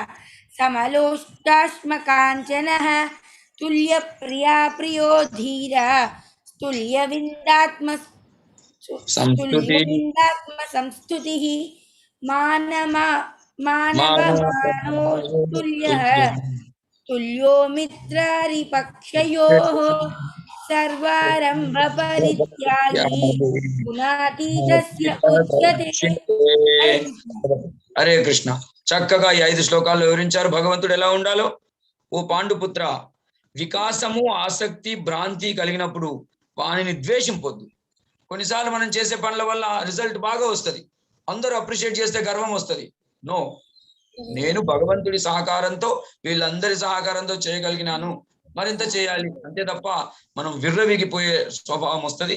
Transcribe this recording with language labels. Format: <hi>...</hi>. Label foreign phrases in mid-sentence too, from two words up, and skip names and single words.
<sa>समलोष्टाश्मकाञ्चनः तुल्यप्रिया प्रियो धीरा तुल्यविन्दात्मसंस्तुतिः मानवमानो तुल्यः तुल्यो मित्रारिपक्षयोः सर्वारम्भपरित्यागी गुणातीतस्य उच्यते.</sa> <te>హరే కృష్ణ. చక్కగా ఈ 5 శ్లోకాల్లో వివరించారు భగవంతుడు ఎలా ఉండాలో. ఓ పాండుపుత్ర, వికాసము ఆసక్తి భ్రాంతి కలిగినప్పుడు వానిని ద్వేషింపొద్దు. కొన్నిసార్లు మనం చేసే పనుల వల్ల రిజల్ట్ బాగా వస్తుంది, అందరూ అప్రిషియేట్ చేస్తే గర్వం వస్తుంది. నో, నేను భగవంతుడి సహకారంతో వీళ్ళందరి సహకారంతో చేయగలిగినాను, మరింత చేయాలి అంతే తప్ప మనం విర్రవీగిపోయే స్వభావం వస్తుంది.</te>